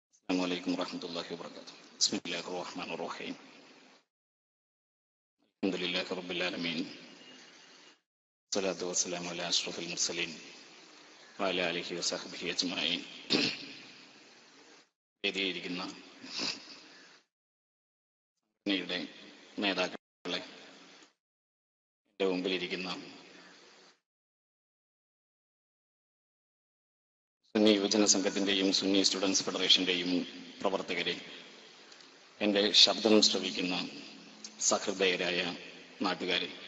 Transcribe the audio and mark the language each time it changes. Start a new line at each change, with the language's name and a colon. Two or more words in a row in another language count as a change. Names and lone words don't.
Arabic: السلام عليكم ورحمة الله وبركاته. بسم الله الرحمن الرحيم. الحمد لله رب العالمين. الصلاة والسلام على أشرف المرسلين وعلى آله وصحبه أجمعين.
Malayalam: വേദിയിരിക്കുന്ന സംഘടനയുടെ നേതാക്കളെ, എൻ്റെ മുമ്പിലിരിക്കുന്ന സുന്നി യുവജന സംഘത്തിൻ്റെയും സുന്നി സ്റ്റുഡൻസ് ഫെഡറേഷൻ്റെയും പ്രവർത്തകരെ, എൻ്റെ ശബ്ദം ശ്രവിക്കുന്ന സഹൃദയരായ നാട്ടുകാരെ,